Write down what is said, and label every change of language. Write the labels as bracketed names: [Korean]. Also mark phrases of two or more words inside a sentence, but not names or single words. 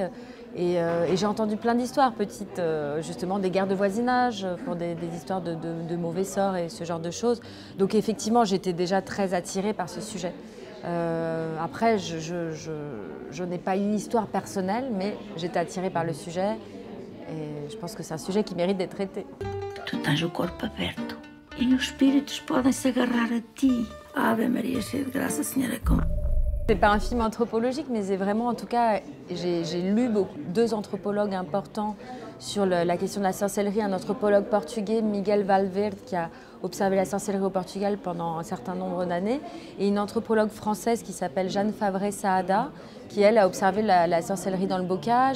[French] Et j'ai entendu plein d'histoires petites, justement des guerres de voisinage, pour des histoires de mauvais sorts et ce genre de choses. Donc effectivement, j'étais déjà très attirée par ce sujet. Après, je n'ai pas une histoire personnelle, mais j'étais attirée par le sujet et je pense que c'est un sujet qui mérite d'être traité. [Portuguese] Tu tens o corpo aberto e os espíritos podem se agarrar a ti. Ave Maria, cheia de graça, Senhor é com. [French] C'est pas un film anthropologique, mais c'est vraiment, en tout cas, j'ai lu deux anthropologues importants sur la question de la sorcellerie. Un anthropologue portugais, Miguel Valverde, qui a observé la sorcellerie au Portugal pendant un certain nombre d'années, et une anthropologue française qui s'appelle Jeanne Fabré-Saada, qui, elle, a observé la sorcellerie dans le bocage.